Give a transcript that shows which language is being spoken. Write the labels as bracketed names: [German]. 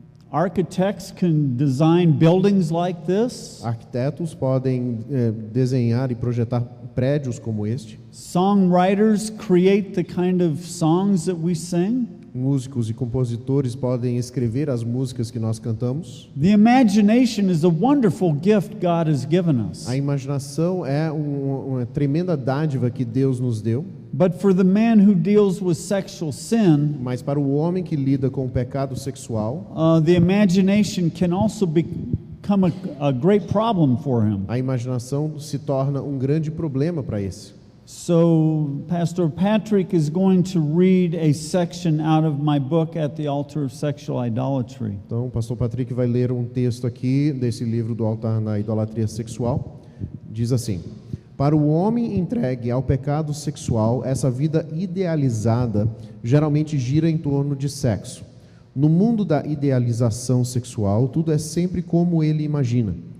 [English] architects can design buildings like this. [Portuguese] arquitetos podem desenhar e projetar prédios como este. [English] Songwriters create the kind of songs that we sing. [Portuguese] Músicos e compositores podem escrever as músicas que nós cantamos. [English] The imagination is a wonderful gift God has given us. [Portuguese] A imaginação é uma tremenda dádiva que Deus nos deu, [English] But for the man who deals with sexual sin, [Portuguese] mas para o homem que lida com o pecado sexual, [English] the imagination can also become a great problem for him. [Portuguese] a imaginação se torna um grande problema para esse. [English] So, Pastor Patrick is going to read a section out of my book, At the Altar of Sexual Idolatry. [Portuguese] Então, o pastor Patrick vai ler um texto aqui desse livro do Altar da Idolatria Sexual. Diz assim: para o homem entregue ao pecado sexual, essa vida idealizada geralmente gira em torno de sexo. No mundo da idealização sexual, tudo é sempre como ele imagina.